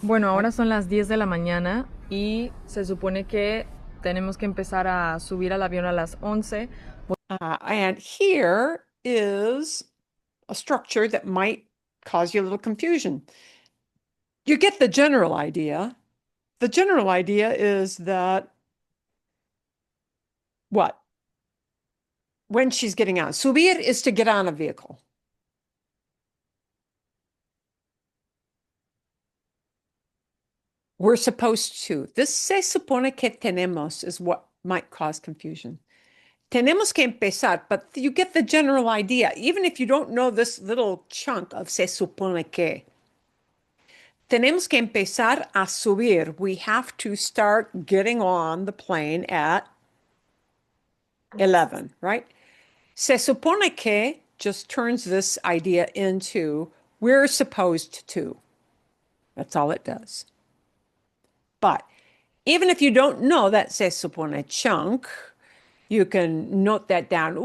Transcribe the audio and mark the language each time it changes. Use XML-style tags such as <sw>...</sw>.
<es>Bueno, ahora son las 10 de la mañana y se supone que tenemos que empezar a subir al avión a las 11.</es> <en>And here is a structure that might cause you a little confusion. You get the general idea. The general idea is that what? When she's getting on. Subir is to get on a vehicle. We're supposed to. This</en> <es>se supone que tenemos</es> <en>is what might cause confusion.</en> <es>Tenemos que empezar,</es> <en>but you get the general idea, even if you don't know this little chunk of se supone que.</en> <es>Tenemos que empezar a subir.</es> <en>We have to start getting on the plane at 11, right? Se supone que just turns this idea into we're supposed to. That's all it does. But even if you don't know that se supone chunk, you can note that down.</en>